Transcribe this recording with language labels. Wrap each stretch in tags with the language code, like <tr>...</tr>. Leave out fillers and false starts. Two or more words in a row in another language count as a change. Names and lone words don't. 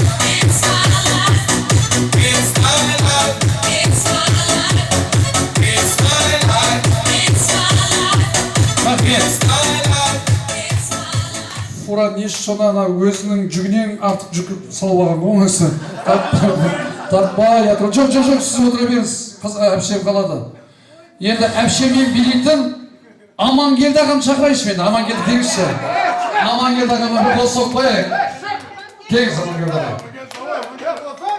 <en>It's my life. It's my life. It's my life. It's my life. It's my life.</en> <kk>Рахмет.</kk> <en>It's my life. It's my life.</en> <kk>Фура неше шона өзінің жүгінен артық жүк салып алған ғой өзі. Тартпай жатыр. Жоқ, сіз отыра беріңіз. Әпшем қалады. Енді әпшеммен билейтін Амангелді ағам шақырайыншы мен. Амангелді келіңізші. Амангелді ағама бір қол соғып қояйық. Келіңіз Амангелді ағам.</kk>